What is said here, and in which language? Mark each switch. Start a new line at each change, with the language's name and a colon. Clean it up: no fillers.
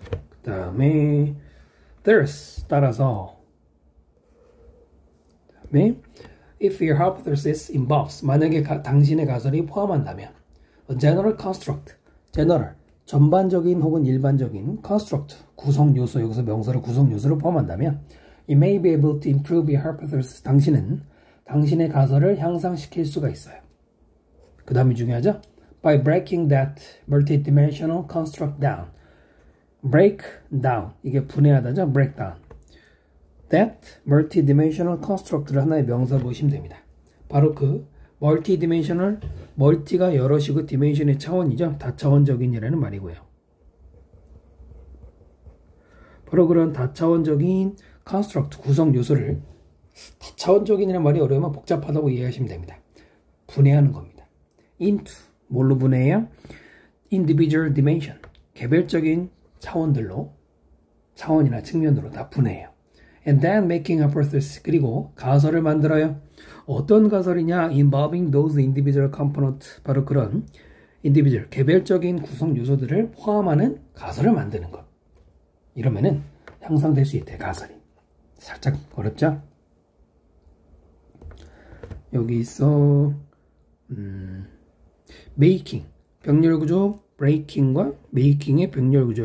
Korean: 그 다음에 there's 따라서 그다음에
English: if your hypothesis involves,
Korean: 만약에 당신의 가설이 포함한다면
English: a general construct,
Korean: general 전반적인 혹은 일반적인 construct 구성 요소, 여기서 명사로 구성 요소를 포함한다면
English: you may be able to improve your hypothesis,
Korean: 당신은 당신의 가설을 향상시킬 수가 있어요. 그 다음이 중요하죠.
English: by breaking that multidimensional construct down.
Korean: break down, 이게 분해하다죠. break down. that multidimensional construct를 하나의 명사 보시면 됩니다. 바로 그 multidimensional, 멀티가 여럿이고 dimension의 차원이죠. 다차원적인이라는 말이고요. 바로 그런 다차원적인 construct, 구성 요소를, 다차원적인이라는 말이 어려우면 복잡하다고 이해하시면 됩니다. 분해하는 겁니다. into, 뭘로 분해해요?
English: individual dimension,
Korean: 개별적인 차원들로, 차원이나 측면으로 다 분해해요.
English: And then making a hypothesis,
Korean: 그리고 가설을 만들어요. 어떤 가설이냐?
English: involving those individual components,
Korean: 바로 그런 individual, 개별적인 구성 요소들을 포함하는 가설을 만드는 것. 이러면은 향상될 수 있대, 가설이. 살짝 어렵죠? 여기 있어 making, 병렬구조, breaking과 making의 병렬구조.